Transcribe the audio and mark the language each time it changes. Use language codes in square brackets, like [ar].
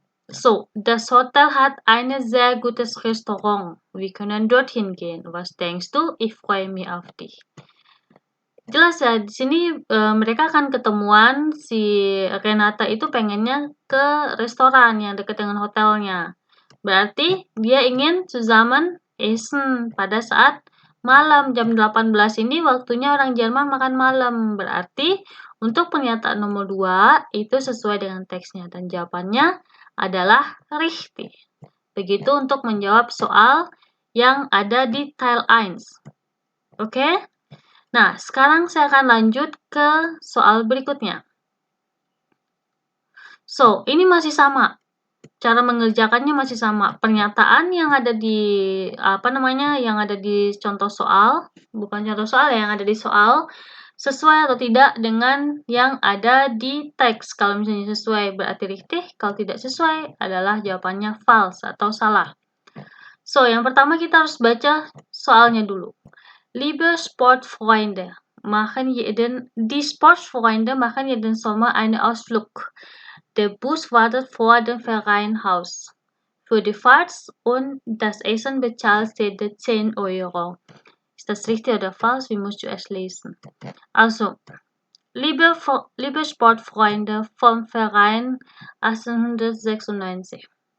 [de] So, das Hotel hat ein sehr gutes Restaurant. Wir können dorthin gehen. Was denkst du? Ich freue mich auf dich. [id] Jelas ya, di sini mereka akan ketemuan, si Renata itu pengennya ke restoran yang dekat dengan hotelnya. Berarti dia ingin [de] zusammen essen [id] pada saat malam jam 18 ini waktunya orang Jerman makan malam. Berarti untuk pernyataan nomor 2 itu sesuai dengan teksnya dan jawabannya adalah richtig. Begitu untuk menjawab soal yang ada di Teil 1. Oke? Nah, sekarang saya akan lanjut ke soal berikutnya. So, ini masih sama. Cara mengerjakannya masih sama. Pernyataan yang ada di yang ada di contoh soal, bukan contoh soal ya, yang ada di soal sesuai atau tidak dengan yang ada di teks. Kalau misalnya sesuai berarti richtig, kalau tidak sesuai adalah jawabannya false atau salah. So, yang pertama kita harus baca soalnya dulu. [de] Liebe Sportfreunde, die Sportfreunde machen jeden Sommer einen Ausflug. Der Bus wartet vor dem Vereinhaus. Für die Fahrt und das Essen bezahlt jeder 10 Euro. Ist das richtig oder falsch? Wie musst du es lesen? Also, liebe Sportfreunde vom Verein 1896.